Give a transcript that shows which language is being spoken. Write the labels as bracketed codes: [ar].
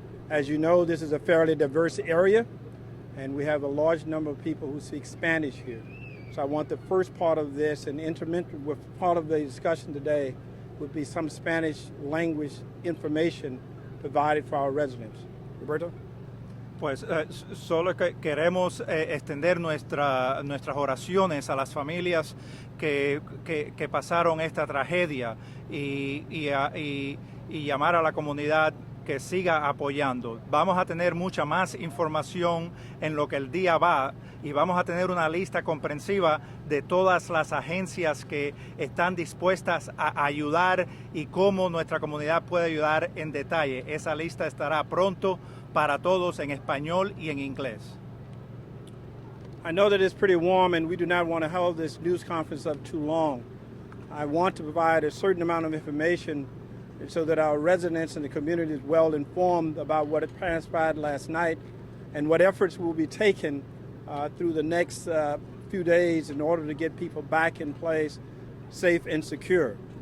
[en] As you know, this is a fairly diverse area, and we have a large number of people who speak Spanish here. So I want the first part of this and intermittent with part of the discussion today would be some Spanish language information provided for our residents. Roberto? [es] Pues solo queremos extender nuestras oraciones a las familias que pasaron esta tragedia y llamar a la comunidad que siga apoyando. Vamos a tener mucha más información en lo que el día va y vamos a tener una lista comprensiva de todas las agencias que están dispuestas a ayudar y cómo nuestra comunidad puede ayudar en detalle. Esa lista estará pronto para todos en español y en inglés. [en] I know that it's pretty warm and we do not want to hold this news conference up too long. I want to provide a certain amount of information so that our residents and the community is well informed about what had transpired last night and what efforts will be taken through the next few days in order to get people back in place safe and secure.